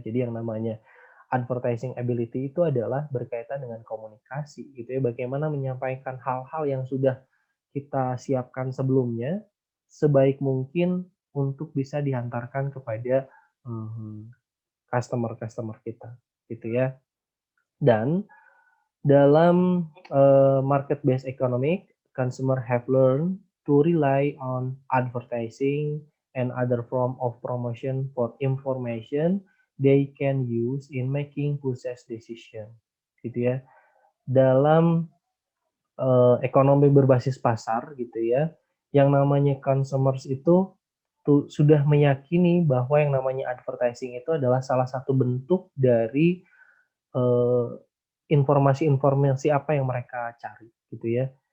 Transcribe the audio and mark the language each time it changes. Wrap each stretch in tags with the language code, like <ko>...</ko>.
<id>Jadi yang namanya advertising ability itu adalah berkaitan dengan komunikasi, gitu ya. Bagaimana menyampaikan hal-hal yang sudah kita siapkan sebelumnya sebaik mungkin untuk bisa dihantarkan kepada customer-customer kita, gitu ya. Dan dalam</id> <en>market-based economic, consumer have learned to rely on advertising and other form of promotion for information they can use in making purchase decision,</en> <id>gitu ya. Dalam ekonomi berbasis pasar, gitu ya, yang namanya consumers itu sudah meyakini bahwa yang namanya advertising itu adalah salah satu bentuk dari eh, informasi-informasi apa yang mereka cari gitu ya.</id>